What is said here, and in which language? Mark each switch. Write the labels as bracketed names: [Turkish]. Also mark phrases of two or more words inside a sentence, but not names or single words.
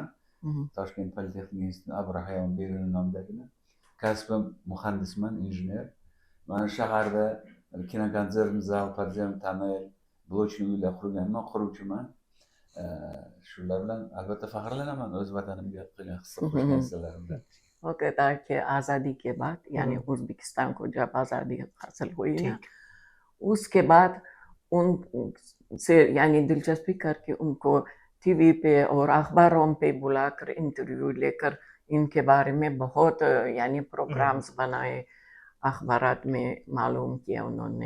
[Uzbek] Toshkent politexnika instituti Abrahayon Beruniy nomidagini. Kasbim muhandisman, injener. Mana shaharda kinokonsert zal, podyem, tonnel, blokli uylar qurganman, quruvchiman. Shular bilan albatta faxrlanaman o'z vatanimga qilgan hissa qo'shgan hissalarimdan. [Urdu] وہ کہتا ہے کہ آزادی کے بعد یعنی ازبکستان کو جب آزادی حاصل ہوئی نا، اس کے بعد ان سے یعنی دلچسپی کر کے ان کو ٹی وی پہ اور اخباروں پہ بلا کر انٹرویو لے کر ان کے بارے میں بہت یعنی پروگرامز بنائے، اخبارات میں معلوم کیا انہوں نے.